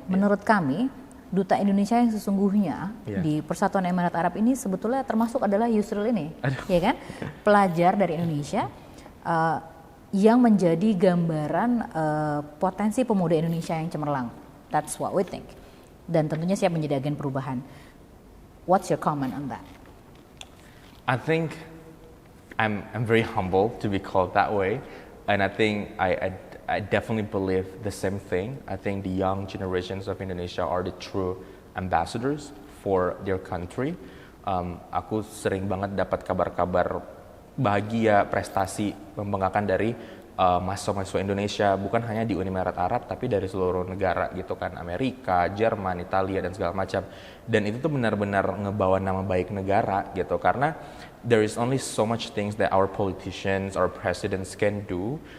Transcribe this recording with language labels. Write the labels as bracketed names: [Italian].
[Indonesian] Menurut kami, duta Indonesia yang sesungguhnya di Persatuan Emirat Arab ini sebetulnya termasuk adalah Yusril ini, ya kan? Pelajar dari Indonesia yang menjadi gambaran potensi pemuda Indonesia yang cemerlang. [English] That's what we think. [Indonesian] Dan tentunya siap menjadi agen perubahan. [English] What's your comment on that? I think I'm very humble to be called that way, and I think I definitely believe the same thing. I think the young generations of Indonesia are the true ambassadors for their country. [Indonesian] Aku sering banget dapat kabar-kabar bahagia, prestasi, membanggakan dari mahasiswa-mahasiswa Indonesia, bukan hanya di Uni Emirat Arab, tapi dari seluruh negara gitu kan, Amerika, Jerman, Italia, dan segala macam. Dan itu tuh benar-benar ngebawa nama baik negara gitu, karena [English] there is only so much things that our politicians, our presidents can do.